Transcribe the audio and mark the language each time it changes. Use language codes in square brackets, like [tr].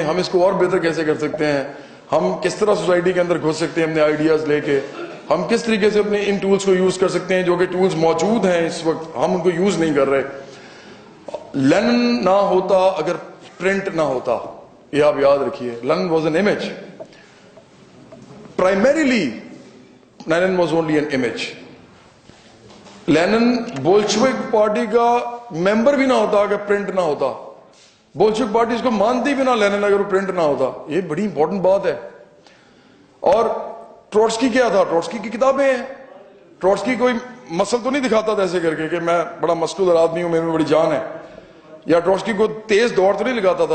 [ur] ہم اس کو اور بہتر کیسے کر سکتے ہیں, ہم کس طرح سوسائٹی کے اندر گھس سکتے ہیں اپنے آئیڈیاز لے کے, ہم کس طریقے سے اپنے ان ٹولز کو یوز کر سکتے ہیں جو کہ ٹولز موجود ہیں اس وقت, ہم ان کو یوز نہیں کر رہے. لینن نہ ہوتا اگر پرنٹ نہ ہوتا, یہ آپ یاد رکھیے. [en] Lenin was an image, primarily Lenin was only an image. [ur] Linen Bolshevik party کا ممبر بھی نہ ہوتا اگر پرنٹ نہ ہوتا, بولشوک پارٹی اس کو مانتی بھی نہ لینن اگر وہ پرنٹ نہ ہوتا. یہ بڑی امپورٹنٹ بات ہے. اور ٹروٹسکی کیا تھا, ٹروٹسکی کی کتابیں ہیں. ٹروٹسکی کوئی مسل تو نہیں دکھاتا تھا ایسے کر کے کہ میں بڑا مسکولر آدمی ہوں, میرے میں بڑی جان ہے, یا ٹروٹسکی کو تیز دوڑ تو نہیں لگاتا تھا.